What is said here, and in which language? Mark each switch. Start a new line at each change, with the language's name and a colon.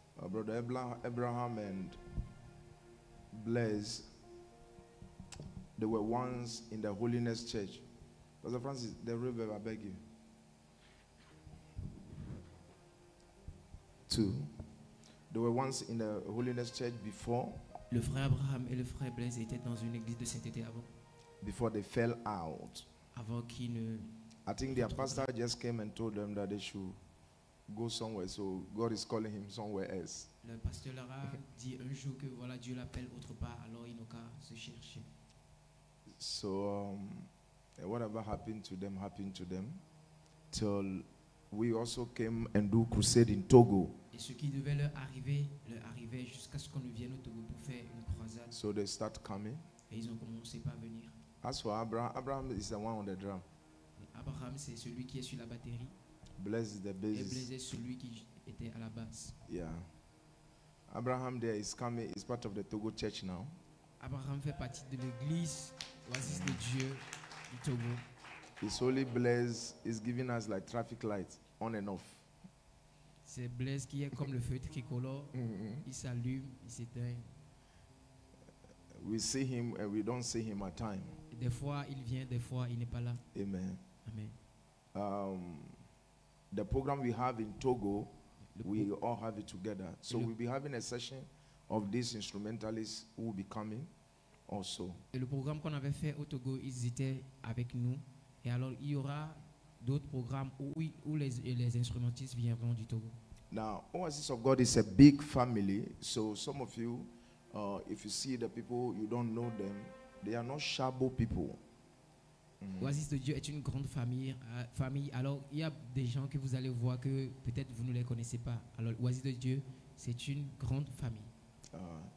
English: Brother Abraham and Blaise, they were once in the Holiness Church. Brother Francis, the river, I beg you. 2. They were once in the Holiness Church before.
French: Le frère Abraham et le frère Blaise étaient dans une église de sainteté avant.
English: Before they fell out.
French: Avant qu'ils ne.
English: I think their pastor just came and told them that they should go somewhere. So God is calling him somewhere else.
French: Le pasteur leur a dit un jour que voilà Dieu l'appelle autre part. Alors ils n'ont qu'à se chercher.
English: So whatever happened to them till we also came and do crusade in Togo.
French: Et ce qui devait leur arrivait jusqu'à ce qu'on vienne au Togo pour faire une croisade.
English: So they start coming.
French: Et ils ont commencé par venir.
English: As for Abraham is the one on the drum.
French: Abraham c'est celui qui est sur la batterie.
English: Blaise is the bassist.
French: Et Blaise est celui qui était à la basse.
English: Yeah. Abraham there is coming, is part of the Togo church now.
French: Abraham fait partie de l'église Oasis de Dieu du Togo.
English: His holy Blaise is giving us like traffic lights on and off.
French: C'est Blaise qui est comme le feu tricolore. Il s'allume, il s'éteint.
English: We see him and we don't see him at time.
French: Des fois il vient, des fois il n'est pas là.
English: Amen. Amen. The program we have in Togo, we all have it together. So we'll be having a session of these instrumentalists who will be coming also.
French: Et le programme qu'on avait fait au Togo, ils étaient avec nous. Et alors il y aura d'autres programmes où les instrumentistes viendront du Togo.
English: Now, Oasis of God is a big family. So some of you, if you see the people, you don't know them. They are not shallow people.
French: Oasis de Dieu est une grande famille. Alors, il y a des gens que vous allez voir que peut-être vous ne les connaissez pas. Alors, Oasis de Dieu, c'est une grande famille.